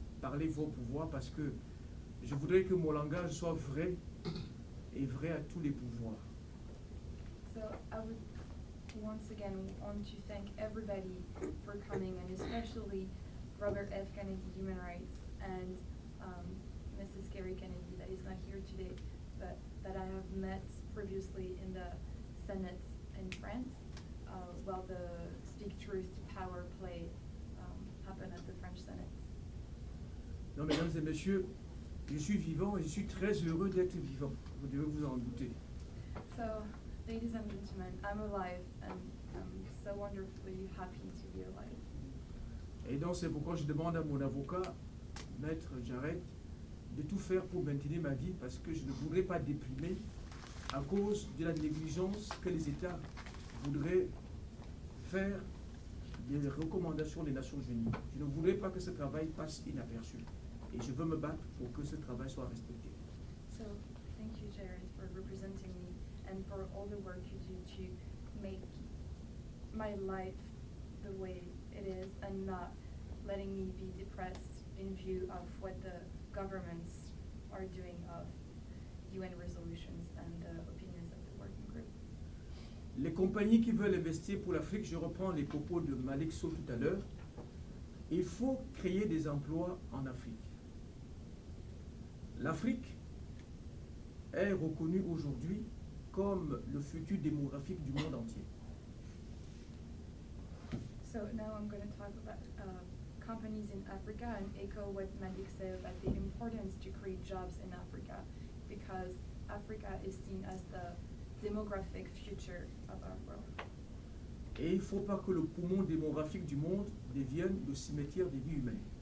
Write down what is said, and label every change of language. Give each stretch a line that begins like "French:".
French: Parlez-vous au pouvoir parce que je voudrais que mon langage soit vrai et vrai à tous les pouvoirs.
English: So I would once again want to thank everybody for coming, and especially Robert F. Kennedy Human Rights and Mrs. Kerry Kennedy that is not here today, but that I have met previously in the Senate in France while the Speak Truth to Power play happened at the French Senate.
French: Non, mesdames et messieurs, je suis vivant et je suis très heureux d'être vivant. Vous devez vous en douter.
English: So, ladies and gentlemen, I'm alive and I'm so wonderfully happy to be alive.
French: Et donc c'est pourquoi je demande à mon avocat, Maître Jarret, de tout faire pour maintenir ma vie parce que je ne voudrais pas déprimer à cause de la négligence que les États voudraient faire des recommandations des Nations Unies. Je ne voudrais pas que ce travail passe inaperçu. Et je veux me battre pour que ce travail soit respecté.
English: So, thank you, Jared, for representing me and for all the work you do to make my life the way it is and not letting me be depressed in view of what the governments are doing of UN resolutions and the opinions of the working group.
French: Les compagnies qui veulent investir pour l'Afrique, je reprends les propos de Malik Sow tout à l'heure, il faut créer des emplois en Afrique. L'Afrique est reconnue aujourd'hui comme le futur démographique du monde entier.
English: So now I'm going to talk about companies in Africa and echo what Malik said about the importance to create jobs in Africa, because Africa is seen as the demographic future of our world.
French: Et il ne faut pas que le poumon démographique du monde devienne le cimetière des vies humaines.